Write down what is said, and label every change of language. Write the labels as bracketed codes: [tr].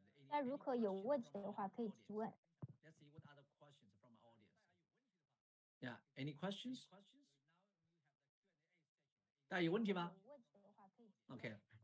[zh] 那如果有问题的话，可以提问。 [en] Let's see what other questions from our audience. Yeah, any questions? [zh] 大家有问题吗 ？Okay.